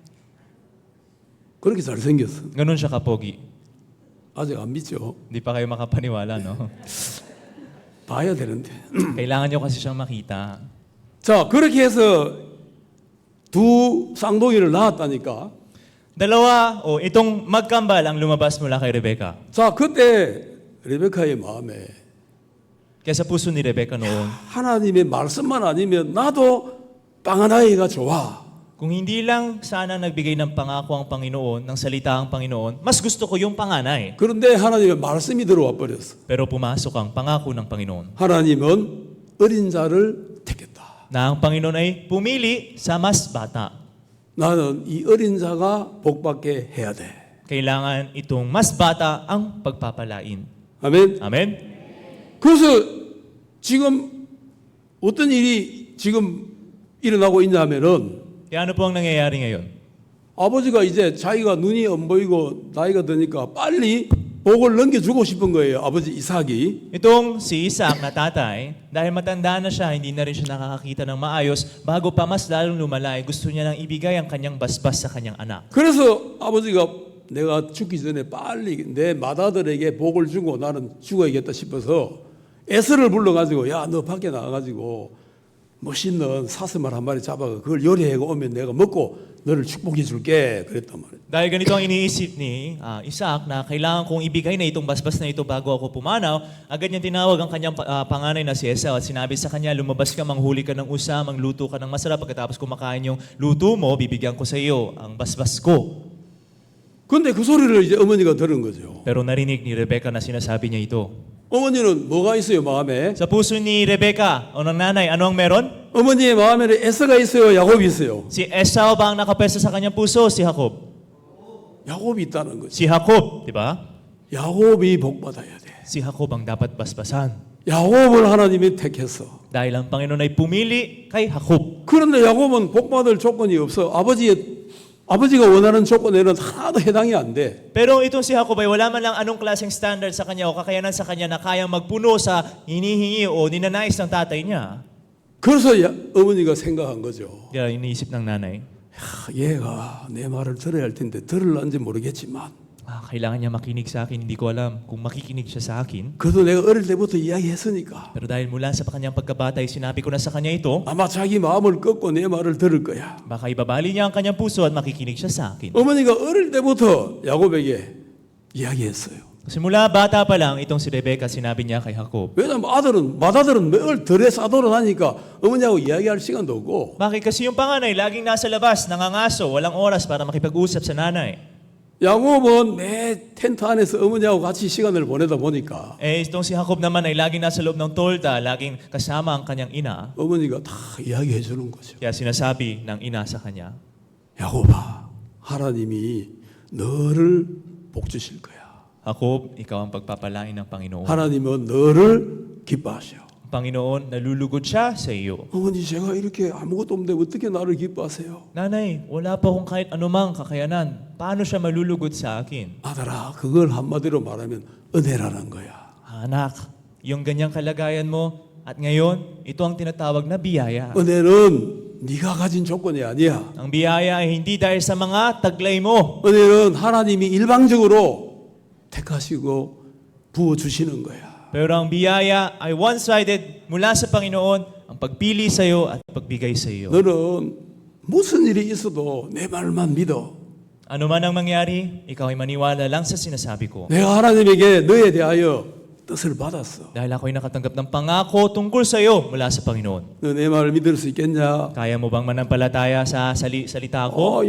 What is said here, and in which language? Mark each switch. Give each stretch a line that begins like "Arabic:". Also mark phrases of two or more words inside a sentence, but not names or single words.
Korean: 그렇게 잘생겼어.
Filipino: Ganun siya kapogi.
Korean: 아직 안 믿죠.
Filipino: Hindi pa kayo makapaniwala, no?
Korean: 봐야 되는데.
Filipino: Kailangan nyo kasi siyang makita.
Korean: 자, 그렇게 해서 두 쌍둥이를 낳았다니까.
Filipino: Dalawa, itong magkambal ang lumabas mula kay Rebecca.
Korean: 자, 그때 레베카의 마음에
Filipino: Kaya sa puso ni Rebecca noon,
Korean: 하나님의 말씀만 아니면 나도 빵하나이가 좋아.
Filipino: kung hindi lang sana nagbigay ng pangako ang Panginoon, ng salita ang Panginoon, mas gusto ko yung panganay.
Korean: 그런데 하나님의 말씀이 들어와 버렸어.
Filipino: Pero pumasok ang pangako ng Panginoon
Korean: 하나님은 어린 자를 택했다.
Filipino: na ang Panginoon ay pumili sa mas bata.
Korean: 나는 이 어린 자가 복받게 해야 돼.
Filipino: Kailangan itong mas bata ang pagpapalain.
Korean: 아멘.
Filipino: Amen?
Korean: 그래서 지금 어떤 일이 지금 일어나고 있냐면은
Filipino: Kaya ano po ang nangyayari ngayon?
Korean: 아버지가 이제 자기가 눈이 안 보이고 나이가 드니까 빨리 복을 넘겨주고 싶은 거예요. 아버지 이삭이.
Filipino: Itong si Isaac na tatay, dahil matanda na siya, hindi na rin siya nakakakita ng maayos, bago pa mas lalong lumalay, gusto niya nang ibigay ang kanyang basbas sa kanyang anak.
Korean: 그래서 아버지가 내가 죽기 전에 빨리 내 맏아들에게 복을 주고 나는 죽어야겠다 싶어서 에스를 불러가지고 야 너 밖에 나가가지고 멋있는 사슴알 한 마리 잡아가 그걸 요리해고 오면 내가 먹고 너를 축복해 줄게 그랬단 말이에요.
Filipino: Dahil ganito ang iniisip ni Isaac na kailangan kong ibigay na itong basbas na ito bago ako pumanaw, agad niya tinawag ang kanyang panganay na si Esau at sinabi sa kanya, lumabas ka, manghuli ka ng usa, mangluto ka ng masarap, pagkatapos kumakain yung luto mo, bibigyan ko sa iyo ang basbas ko.
Korean: 근데 그 소리를 이제 어머니가 들은 거죠.
Filipino: Pero narinig ni Rebecca na sinasabi niya ito.
Korean: 어머니는 뭐가 있어요 마음에?
Filipino: Sa puso ni Rebecca, o ng nanay, ano ang meron?
Korean: 어머니의 마음에는 에서가 있어요 야곱이 있어요?
Filipino: Si Esau ba ang nakapwesto sa kanyang puso? Si Jacob.
Korean: 야곱이 있다는 거죠.
Filipino: Si Jacob, di ba?
Korean: 야곱이 복받아야 돼.
Filipino: Si Jacob ang dapat basbasan.
Korean: 야곱을 하나님이 택했어.
Filipino: Dahil ang Panginoon ay pumili kay Jacob.
Korean: 그런데 야곱은 복받을 조건이 없어. 아버지가 원하는 조건에는 하나도 해당이 안 돼.
Filipino: Pero itong si Jacob ay wala man lang anong klaseng standard sa kanya o kakayanan sa kanya na kayang magpuno sa hinihingi o ninanais ng tatay niya.
Korean: 그래서 어머니가 생각한 거죠.
Filipino: Kaya iniisip ng nanay,
Korean: 얘가 내 말을 들어야 할 텐데 들을런지 모르겠지만
Filipino: kailangan niya makinig sa akin. Hindi ko alam kung makikinig siya sa akin.
Korean: 그래도 내가 어릴 때부터 이야기했으니까
Filipino: Pero dahil mula sa kanyang pagkabata ay sinabi ko na sa kanya ito,
Korean: 아마 자기 마음을 꺾고 내 말을 들을 거야.
Filipino: baka ibabali niya ang kanyang puso at makikinig siya sa akin.
Korean: 어머니가 어릴 때부터 야곱에게 이야기했어요.
Filipino: Kasi mula bata pa lang, itong si Rebecca sinabi niya kay Jacob.
Korean: 왜냐면 맏아들은 매일 들에 싸돌아 다니까 어머니하고 이야기할 시간도 없고
Filipino: Bakit? Kasi yung panganay laging nasa labas, nangangaso, walang oras para makipag-usap sa nanay.
Korean: 야곱은 매 텐트 안에서 어머니하고 같이 시간을 보내다 보니까
Filipino: Itong si Jacob naman ay laging nasa loob ng tolda, laging kasama ang kanyang ina.
Korean: 어머니가 다 이야기해 주는 거죠.
Filipino: Kaya sinasabi ng ina sa kanya,
Korean: 야곱아, 하나님이 너를 복 주실 거야.
Filipino: Jacob, ikaw ang pagpapalain ng Panginoon.
Korean: 하나님은 너를 기뻐하셔.
Filipino: Panginoon, nalulugod siya sa iyo.
Korean: 어머니 제가 이렇게 아무것도 없는데 어떻게 나를 기뻐하세요?
Filipino: Nanay, wala pa akong kahit anumang kakayanan. Paano siya malulugod sa akin?
Korean: 아들아, 그걸 한마디로 말하면 은혜라는 거야.
Filipino: Anak, yung ganyang kalagayan mo, at ngayon, ito ang tinatawag na biyaya.
Korean: 은혜는 네가 가진 조건이 아니야.
Filipino: Ang biyaya ay hindi dahil sa mga taglay mo.
Korean: 은혜는 하나님이 일방적으로 택하시고 부어 주시는 거야.
Filipino: Pero ang biyaya ay one-sided mula sa Panginoon, ang pagpili sa iyo at pagbigay sa iyo.
Korean: 너는 무슨 일이 있어도 내 말만 믿어.
Filipino: Ano man ang mangyari, ikaw ay maniwala lang sa sinasabi ko.
Korean: 내가 하나님에게 너에 대하여 뜻을 받았어.
Filipino: Dahil ako ay nakatanggap ng pangako tungkol sa iyo mula sa Panginoon.
Korean: 너 내 말을 믿을 수 있겠냐?
Filipino: Kaya mo bang manampalataya sa salita ko?